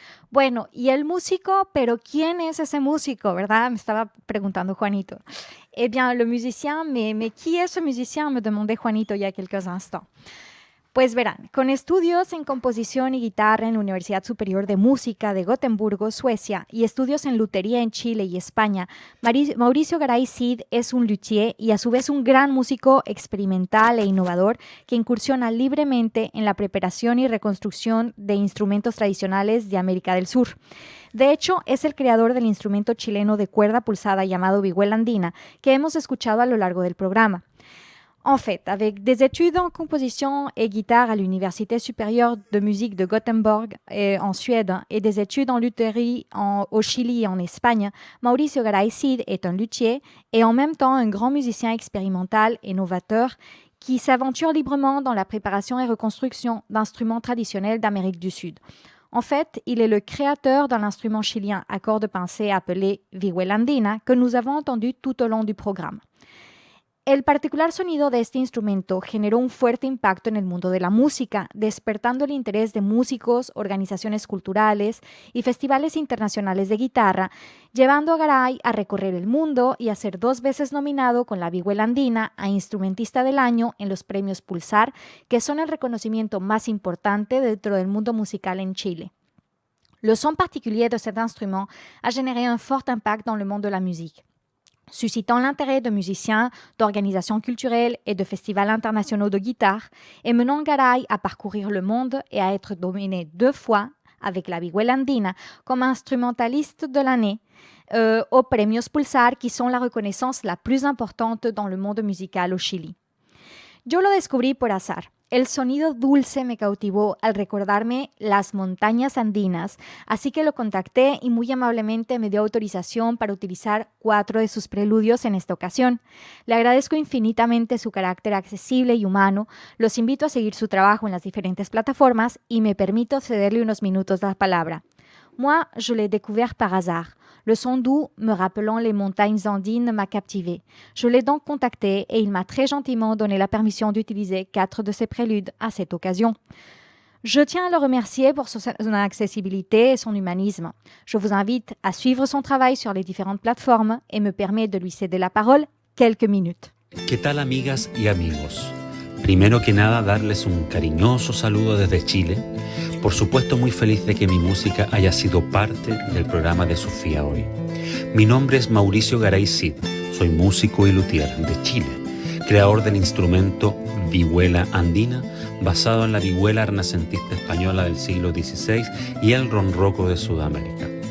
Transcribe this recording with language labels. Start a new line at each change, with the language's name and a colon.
Spanish: Bueno, y el músico, pero ¿quién es ese músico, verdad? Me estaba preguntando Juanito.
French: Eh bien, le musicien, mais qui est ce musicien? Me demandait Juanito il y a quelques instants.
Spanish: Pues verán, con estudios en composición y guitarra en la Universidad Superior de Música de Gotemburgo, Suecia, y estudios en lutería en Chile y España, Mauricio Garay Cid es un luthier y a su vez un gran músico experimental e innovador que incursiona libremente en la preparación y reconstrucción de instrumentos tradicionales de América del Sur. De hecho, es el creador del instrumento chileno de cuerda pulsada llamado vihuela andina, que hemos escuchado a lo largo del programa.
French: En fait, avec des études en composition et guitare à l'Université supérieure de musique de Gothenburg en Suède et des études en lutherie au Chili et en Espagne, Mauricio Garay Cid est un luthier et en même temps un grand musicien expérimental et novateur qui s'aventure librement dans la préparation et reconstruction d'instruments traditionnels d'Amérique du Sud. En fait, il est le créateur d'un instrument chilien à cordes pincées appelé vihuela andina que nous avons entendu tout au long du programme.
Spanish: El particular sonido de este instrumento generó un fuerte impacto en el mundo de la música, despertando el interés de músicos, organizaciones culturales y festivales internacionales de guitarra, llevando a Garay a recorrer el mundo y a ser 2 veces nominado con la vihuela andina a Instrumentista del Año en los premios Pulsar, que son el reconocimiento más importante dentro del mundo musical en Chile.
French: Le son particulier de cet instrument a généré un fort impact dans le monde de la musique, suscitant l'intérêt de musiciens, d'organisations culturelles et de festivals internationaux de guitare, et menant Garay à parcourir le monde et à être nominé 2 fois avec la vihuela andina comme instrumentaliste de l'année aux Premios Pulsar, qui sont la reconnaissance la plus importante dans le monde musical au Chili.
Spanish: Yo lo descubrí por azar. El sonido dulce me cautivó al recordarme las montañas andinas, así que lo contacté y muy amablemente me dio autorización para utilizar 4 de sus preludios en esta ocasión. Le agradezco infinitamente su carácter accesible y humano, los invito a seguir su trabajo en las diferentes plataformas y me permito cederle unos minutos de la palabra.
French: Moi, je l'ai découvert par hasard. Le son doux, me rappelant les montagnes andines, m'a captivé. Je l'ai donc contacté et il m'a très gentiment donné la permission d'utiliser 4 de ses préludes à cette occasion. Je tiens à le remercier pour son accessibilité et son humanisme. Je vous invite à suivre son travail sur les différentes plateformes et me permets de lui céder la parole quelques minutes.
Spanish: ¿Qué tal, amigas y amigos? Primero que nada, darles un cariñoso saludo desde Chile. Por supuesto, muy feliz de que mi música haya sido parte del programa de Sofía hoy. Mi nombre es Mauricio Garay Cid, soy músico y luthier de Chile, creador del instrumento vihuela andina, basado en la vihuela renacentista española del siglo XVI y el ronroco de Sudamérica.